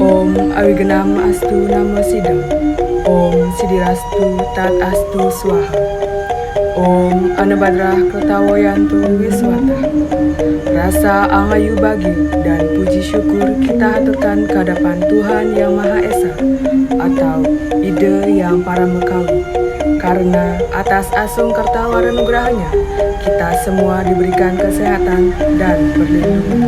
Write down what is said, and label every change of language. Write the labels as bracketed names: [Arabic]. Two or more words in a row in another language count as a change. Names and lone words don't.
[Sanskrit] अविघ्नम् अस्तु नमः सिद्धम्। ॐ सिद्धिरस्तु तत् अस्तु स्वाहा. ॐ आनोभद्राः क्रतवोयन्तु विश्वतः. [Indonesian] Rasa angayu bagi dan puji syukur kita haturkan kehadapan Tuhan Yang Maha Esa atau Ide Yang Paramekawi. Karena atas [Balinese] asung kertawaran nugrahnya, [Indonesian] kita semua diberikan kesehatan dan perlindungan.